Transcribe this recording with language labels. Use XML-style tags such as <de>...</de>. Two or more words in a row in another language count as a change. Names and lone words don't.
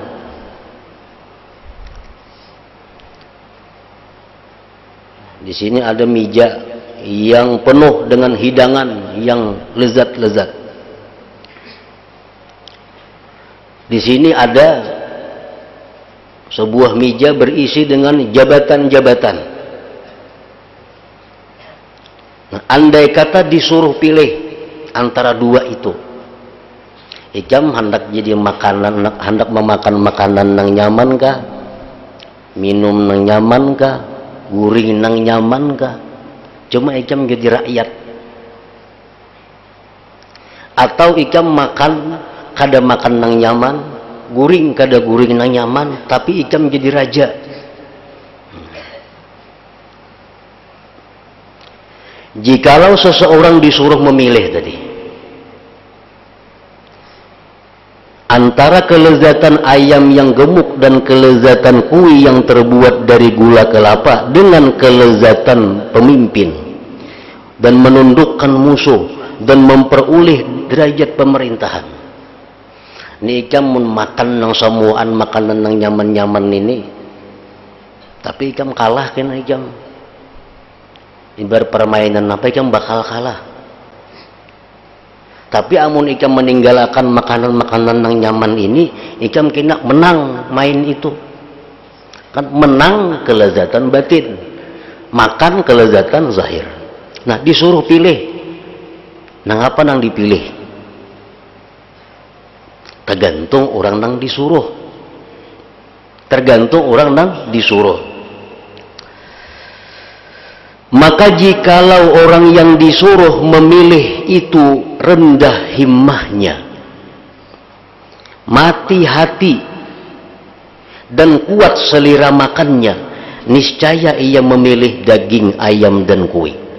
<id>di sini ada meja yang penuh dengan hidangan yang lezat-lezat. Di sini ada sebuah meja berisi dengan jabatan-jabatan.</id> <bjn>Nah, andai kata disuruh pilih antara dua itu, ikam hendak jadi makanan, hendak memakan makanan nang nyaman kah, minum nang nyaman kah, guring nang nyaman kah? Cuma ikam jadi rakyat. Atau ikam makan kada makan nang nyaman, guring kada guring nang nyaman, tapi ikam jadi raja.</bjn> <id>Jikalau seseorang disuruh memilih tadi antara kelezatan ayam yang gemuk dan kelezatan kuih yang terbuat dari gula kelapa dengan kelezatan pemimpin dan menundukkan musuh dan memperoleh derajat pemerintahan,</id> <bjn>ini ikam makan nang samuan makanan nang nyaman-nyaman ini, tapi ikam kalah kena ikam. Ibarat permainan apa ikam bakal kalah. Tapi amun ikam meninggalkan makanan-makanan nang nyaman ini, ikam kena menang main itu. Kan menang kelezatan batin, makan kelezatan zahir. Nah disuruh pilih, nang apa nang dipilih? Tergantung orang nang disuruh. Tergantung orang nang disuruh.</bjn> <id>Maka jikalau orang yang disuruh memilih itu rendah himmahnya, mati hati, dan kuat selera makannya, niscaya ia memilih daging ayam dan kue.</id>